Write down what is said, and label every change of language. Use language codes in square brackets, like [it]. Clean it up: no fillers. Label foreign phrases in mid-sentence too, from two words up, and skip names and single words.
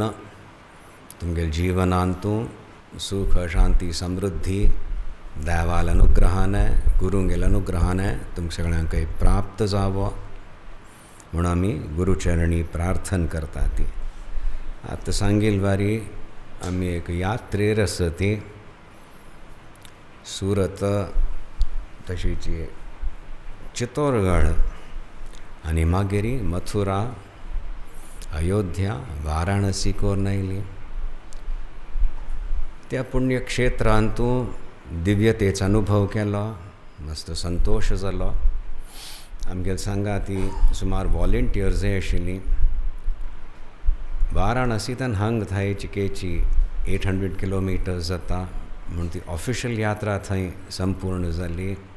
[kok] तुमगे जीवनांतू सुख शांती समृद्धी देवाल अनुग्रहाने गुरुंगेल अनुग्रहाने तुमकां सगळ्यांक प्राप्त जावो म्हूण आमी गुरुचरणी प्रार्थना करता ती। आतां सांगील वारी आमी एक यात्रेर आसा ती सुरत तशीच चित्तौरगड आनी मागीर मथुरा अयोध्या वाराणसी कोरून आयली। त्या पुण्यक्षेत्रांतू दिव्यतेचो अनुभव केलो, मस्त संतोष जालो। आमगेल सांगाती सुमार वॉलंटियर्स आशिल्लीं। वाराणसींतल्यान हांगा थंय चिकेची 800 किलोमिटर्स जाता म्हूण ती ऑफिशियल यात्रा थंय संपूर्ण जाली।